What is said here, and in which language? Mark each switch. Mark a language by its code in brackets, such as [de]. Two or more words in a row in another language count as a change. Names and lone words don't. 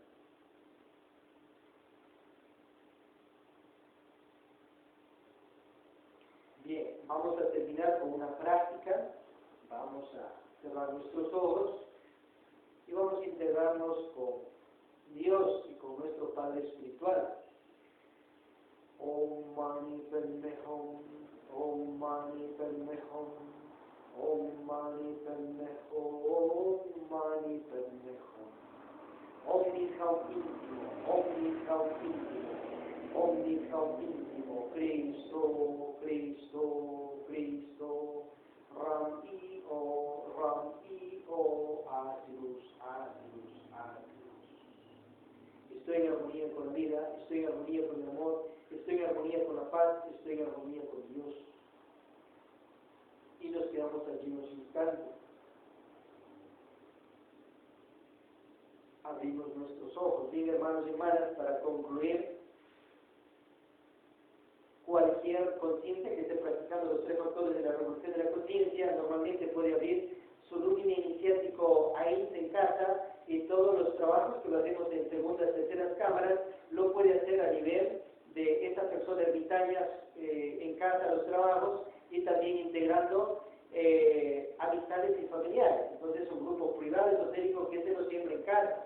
[es] Bien, vamos a terminar con una práctica, vamos a cerrar nuestros ojos y vamos a integrarnos con Dios y con nuestro Padre Espiritual. [sa] Om Mani Padme Hum, Om Mani Padme Hum, Om Mani Padme Hum, Om Mani Padme Hum. Omnis haud intimo, omnis haud intimo, omnis haud intimo, [es] Cristo, Cristo, Cristo, Ram I O, haz luz, haz luz, haz luz. Estoy en armonía con la vida, estoy en armonía con el amor, estoy en armonía con la paz, estoy en armonía con Dios. Y nos quedamos allí unos instantes. Abrimos nuestros ojos. Bien, hermanos y hermanas, para concluir, cualquier consciente que esté practicando los 3 factores de la revolución de la conciencia normalmente puede abrir su lumine iniciático AINS en casa, y todos los trabajos que lo hacemos en segundas, terceras cámaras lo puede hacer a nivel de esta persona ermitaña en casa, los trabajos, y también integrando amistades y familiares. Entonces un grupo privado esotérico que se lo siembra en casa.